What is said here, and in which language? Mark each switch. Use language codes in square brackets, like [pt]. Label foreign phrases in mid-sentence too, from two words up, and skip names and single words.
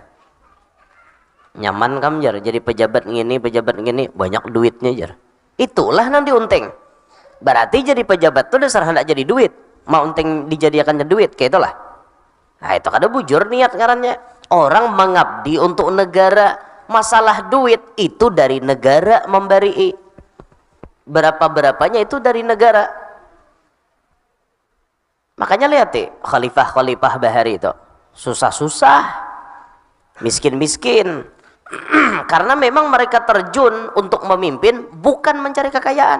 [bjn] Nyaman kam jar jadi pejabat ngini banyak duitnya jar, itulah nang diunting. Berarti jadi pejabat tuh dasar hendak jadi duit, mau unting dijadikannya duit kayak itulah. Nah itu kada bujur niat ngarannya. [id] Orang mengabdi untuk negara, masalah duit itu dari negara memberi, berapa-berapanya itu dari negara. Makanya lihat khalifah bahari itu susah-susah, miskin-miskin, karena memang mereka terjun untuk memimpin bukan mencari kekayaan.